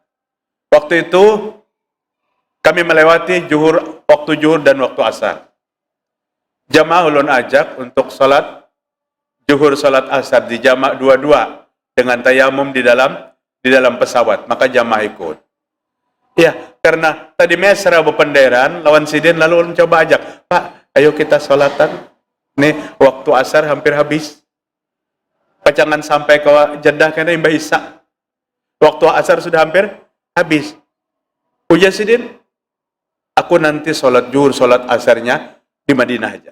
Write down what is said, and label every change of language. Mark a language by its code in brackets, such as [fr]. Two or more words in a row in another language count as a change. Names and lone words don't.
[id] Waktu itu kami melewati waktu zuhur dan waktu asar. [bjn] Jamaah ulun ajak untuk salat zuhur, salat asar di jamak dua-dua dengan tayamum di dalam pesawat. Maka jamaah ikut. Ya, karena tadi mesra bependeran lawan sidin, lalu ulun coba ajak, Pak, ayo kita salatan. Nih, waktu asar hampir habis. Pacangan sampai ke Jeddah kena Mbak Isa. Waktu asar sudah hampir habis. Ujar sidin, aku nanti sholat zuhur, sholat asarnya di Madinah aja.